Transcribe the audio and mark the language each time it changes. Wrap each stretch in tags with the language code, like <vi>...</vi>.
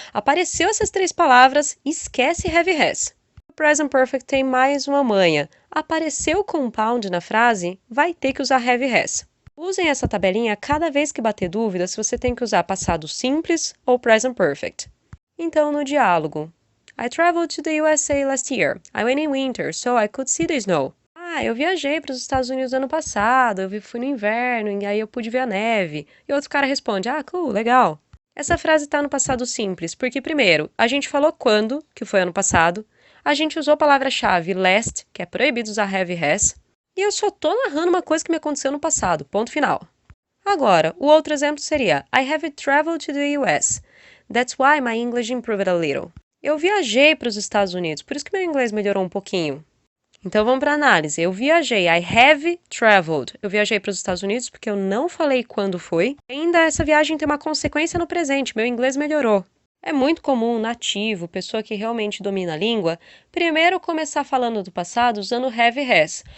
<pt>Apareceu essas 3 palavras, esquece have e has. O Present Perfect tem mais uma manha. Apareceu compound na frase, vai ter que usar have e has. Usem essa tabelinha cada vez que bater dúvida se você tem que usar passado simples ou Present Perfect. Então, no diálogo.</pt> <en>I traveled to the USA last year. I went in winter, so I could see the snow.</en> <pt>Ah, eu viajei para os Estados Unidos ano passado, fui no inverno, e aí eu pude ver a neve. E outro cara responde, ah, cool, legal. Essa frase está no passado simples, porque primeiro, a gente falou quando, que foi ano passado, a gente usou a palavra-chave last, que é proibido usar have e has, e eu só tô narrando uma coisa que me aconteceu no passado, ponto final. Agora, o outro exemplo seria</pt> <en>I have traveled to the US. That's why my English improved a little.</en> <pt>Eu viajei para os Estados Unidos, por isso que meu inglês melhorou um pouquinho. Então vamos para a análise. Eu viajei,</pt> <en>I have traveled.</en> <pt>Eu viajei para os Estados Unidos porque eu não falei quando foi. Ainda essa viagem tem uma consequência no presente, meu inglês melhorou. É muito comum, nativo, pessoa que realmente domina a língua, primeiro começar falando do passado usando have e has.</pt>